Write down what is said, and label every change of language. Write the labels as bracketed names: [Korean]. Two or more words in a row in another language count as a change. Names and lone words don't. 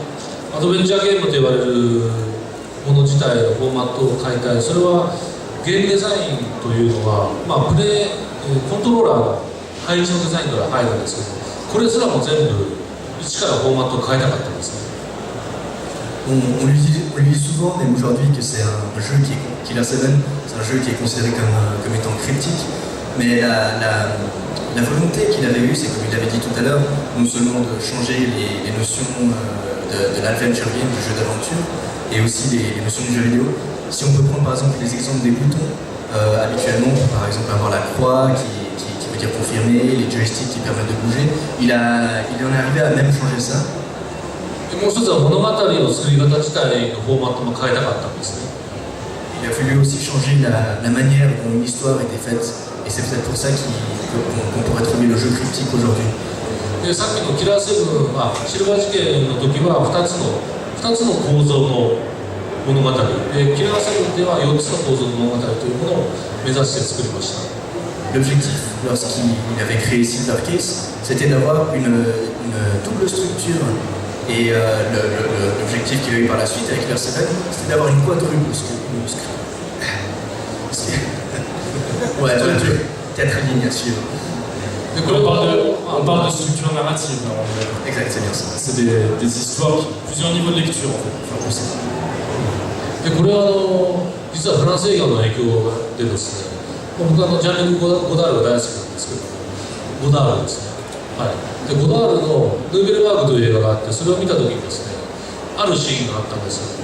[Japanese] アドベンチャーゲームと言われるもの自体のフォーマットを解体、それはゲームデザインというのは、コントローラーの配置のデザインから入るんですけど、これすらも全部一からフォーマットを変えたかったんですね。 [French] On lui dit souvent, même aujourd'hui, que c'est un jeu Killer 7, c'est un jeu qui est considéré comme étant cryptique. Mais la volonté qu'il avait eue, c'est comme il l'avait dit tout à l'heure, non seulement de changer les notions de l' [English] adventure game, [French] du jeu d'aventure, et aussi les notions du jeu vidéo. Si on peut prendre par exemple les exemples des boutons, habituellement, par exemple avoir la croix qui veut de tir confirmé, les joysticks qui permettent de bouger. Il en est arrivé à même changer ça. [Japanese] でもう一つは物語の作り方自体のフォーマットも変えたかったんですね。 [French] Il a voulu aussi changer la manière dont une histoire était faite, et c'est peut-être pour ça qu'on pourrait trouver le jeu cryptique aujourd'hui. [Japanese] でさっきのキラーセブンはシルバー事件の時は2つの構造の物語で、キラーセブンでは4つの構造の物語というものを目指して作りました。 [French] L'objectif, lorsqu'il avait créé Silver Case, c'était d'avoir une double structure. Et l'objectif qu'il a eu par la suite avec Killer 7, c'était d'avoir une quadruple structure. Ouais, 4 lignes à suivre. On parle de structure narrative. Exact, c'est bien ça. C'est des histoires, plusieurs niveaux de lecture en fait. Enfin, je sais. [Japanese] でこれは実はフランス映画の影響でですね、僕はジャンル・ゴダールが大好きなんですけど、ゴダールですね。はい、でゴダールのヌーベルバーグという映画があって、それを見た時にですね、あるシーンがあったんですよ。